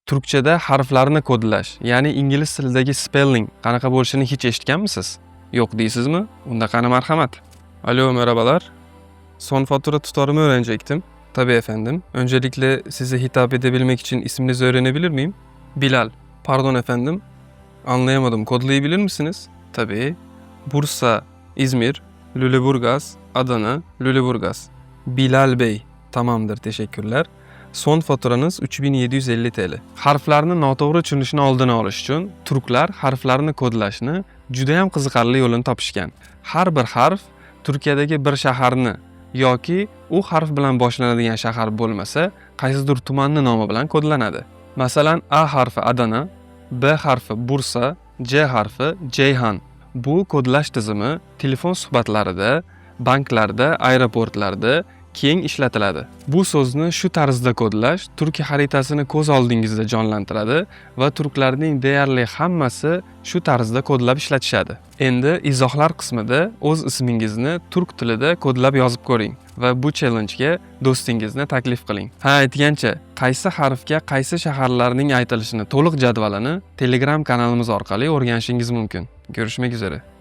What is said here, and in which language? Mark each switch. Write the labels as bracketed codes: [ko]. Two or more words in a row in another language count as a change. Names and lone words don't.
[uz] Turkchada harflarni kodlash, ya'ni ingliz tilidagi spelling qanaqa bo'lishini hech eshitganmisiz? Yo'q deysizmi? Unda qani marhamat. [tr] Alo, merhabalar. Son fatura tutarımı öğrenecektim. Tabii efendim. Öncelikle size hitap edebilmek için isminizi öğrenebilir miyim? Bilal. Pardon efendim. Anlayamadım. Kodlayabilir misiniz? Tabii. Bursa, İzmir, Lüleburgaz, Adana, Lüleburgaz. Bilal Bey. Tamamdır, teşekkürler. Son faturanız 3750 TL. [uz] Harflarni noto'g'ri tushunishni oldini olish uchun turklar harflarni kodlashni juda ham qiziqarli yo'lini topishgan. Har bir harf Turkiyadagi bir shaharni yoki u harf bilan boshlanadigan shahar bo'lmasa, qaysidir tumanni nomi bilan kodlanadi. Masalan, A harfi Adana, B harfi Bursa, C harfi Ceyhan. Bu kodlash tizimi telefon suhbatlarida, banklarda, aeroportlarda keng ishlatiladi. Bu so'zni shu tarzda kodlash Turkiya xaritasini ko'z oldingizda jonlantiradi va turklarning deyarli hammasi shu tarzda kodlab ishlatishadi. Endi izohlar qismida o'z ismingizni turk tilida kodlab yozib ko'ring va bu challenge-ga do'stingizni taklif qiling. Ha, aytgancha, qaysi harfga qaysi shaharlarning aytilishini to'liq jadvalini Telegram kanalimiz orqali o'rganishingiz mumkin. [tr] Görüşmek üzere.